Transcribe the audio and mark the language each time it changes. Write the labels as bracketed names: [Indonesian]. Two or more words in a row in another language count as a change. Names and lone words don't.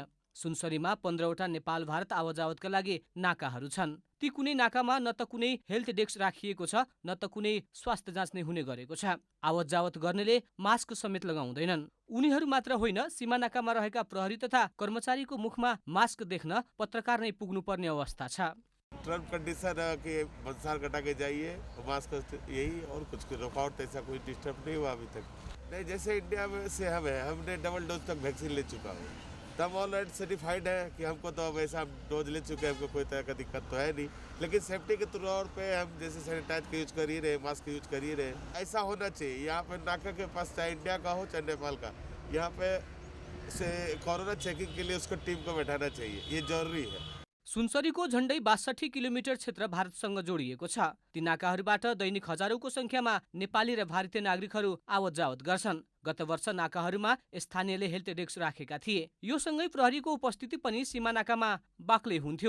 [Nepali] सुनसरीमा 15वटा नेपाल भारत आवत जावतका लागि नाकाहरू छन्। ती कुनै नाकामा न त कुनै [English] health desk [Nepali] राखिएको छ न त कुनै स्वास्थ्य जाँच नै हुने गरेको छ। आवत जावत गर्नेले मास्क समेत लगाउँदैनन्। उनीहरू मात्र होइन, सीमानाकामा रहेका प्रहरी तथा कर्मचारीको मुखमा मास्क देख्न पत्रकार नै पुग्नुपर्ने अवस्था छ। [English] term condition [Hindi] है कि बंसार कटा के जाइए, मास्क यही और कुछ रुकावट ऐसा कोई डिस्टर्ब नहीं हुआ अभी तक। नहीं, जैसे इंडिया में से हमने [English] double dose [Hindi] तक वैक्सीन ले चुका हूँ, तब [English] already certified [Hindi] है कि हमको तो वैसा डोज ले चुके हैं, हमको कोई तरह का दिक्कत तो है नहीं। लेकिन सेफ्टी के तौर पे हम जैसे सैनिटाइज का यूज कर ही रहे, मास्क का यूज कर ही रहे। ऐसा होना चाहिए। यहाँ पे नाका के पास चाहे इंडिया का हो चाहे नेपाल का, यहाँ पे से [English] corona checking [Hindi] के लिए उसको टीम को बैठाना चाहिए, ये जरूरी है। [Nepali] सुनसरीको झण्डै 62 किलोमिटर क्षेत्र भारतसँग जोडिएको छ। ती नाकाहरूबाट दैनिक हजारौंको संख्यामा नेपाली र भारतीय नागरिकहरू आवत जावत गर्छन्। गत वर्ष नाकाहरूमा स्थानीयले [English] health desk [Nepali] राखेका थिए। यो सँगै प्रहरीको उपस्थिति पनि सीमा नाकामा बाक्लै हुन्थ्यो।